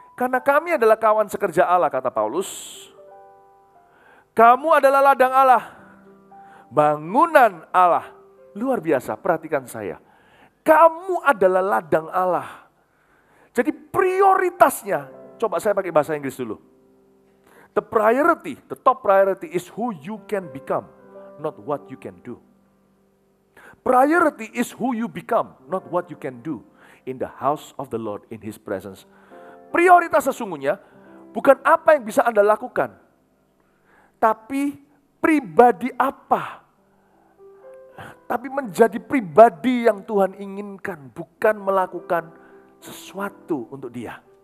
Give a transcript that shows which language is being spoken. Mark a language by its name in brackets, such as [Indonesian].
[Indonesian] Karena kami adalah kawan sekerja Allah, kata Paulus. Kamu adalah ladang Allah. Bangunan Allah. Luar biasa, perhatikan saya. Kamu adalah ladang Allah. Jadi prioritasnya, coba saya pakai bahasa Inggris dulu. [English] The top priority is who you can become, not what you can do. Priority is who you become, not what you can do in the house of the Lord, in His presence. [Indonesian] Prioritas sesungguhnya bukan apa yang bisa Anda lakukan, tapi pribadi apa. Tapi menjadi pribadi yang Tuhan inginkan, bukan melakukan sesuatu untuk Dia.